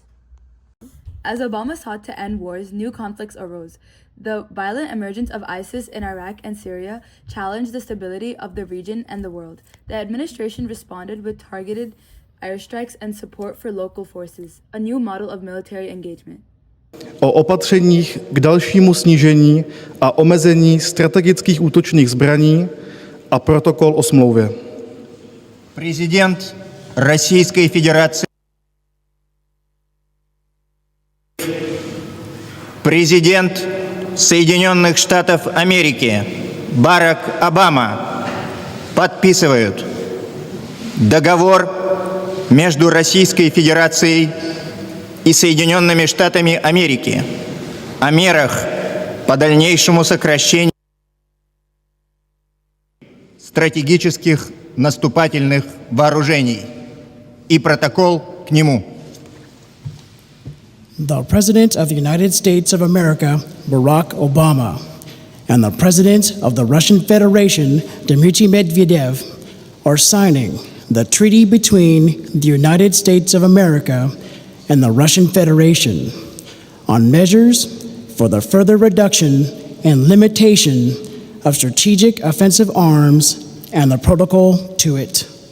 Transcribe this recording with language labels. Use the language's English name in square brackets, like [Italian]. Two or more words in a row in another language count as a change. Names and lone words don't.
[English] As Obama sought to end wars, new conflicts arose. The violent emergence of ISIS in Iraq and Syria challenged the stability of the region and the world. The administration responded with targeted airstrikes and support for local forces, a new model of military engagement. [Czech] O opatřeních k dalšímu snížení a omezení strategických útočných zbraní a protokol o smlouvě. [Russian] Президент Российской Федерации. Президент Соединенных Штатов Америки Барак Обама подписывают договор между Российской Федерацией и Соединенными Штатами Америки о мерах по дальнейшему сокращению стратегических наступательных вооружений и протокол к нему. [English] The President of the United States of America, Barack Obama, and the President of the Russian Federation, Dmitry Medvedev, are signing the treaty between the United States of America and the Russian Federation on measures for the further reduction and limitation of strategic offensive arms and the protocol to it.